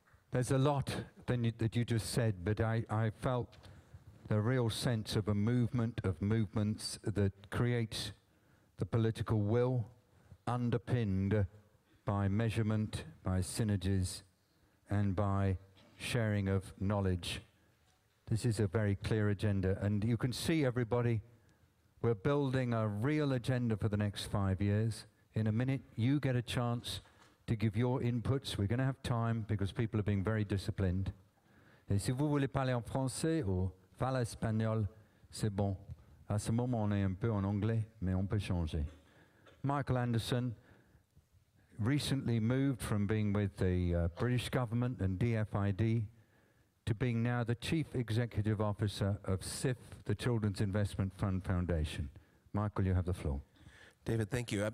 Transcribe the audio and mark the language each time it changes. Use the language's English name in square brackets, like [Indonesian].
[English] There's a lot that you just said, but I felt the real sense of a movement of movements that creates the political will underpinned by measurement, by synergies, and by sharing of knowledge. This is a very clear agenda, and you can see, everybody, we're building a real agenda for the next 5 years. In a minute, you get a chance to give your inputs. We're going to have time because people are being very disciplined. [French] Et si vous voulez parler en français ou parler espagnol, c'est bon. À ce moment, on est un peu en anglais, mais on peut changer. [English] Michael Anderson recently moved from being with the British government and DFID to being now the Chief Executive Officer of CIF, the Children's Investment Fund Foundation. Michael, you have the floor. David, thank you.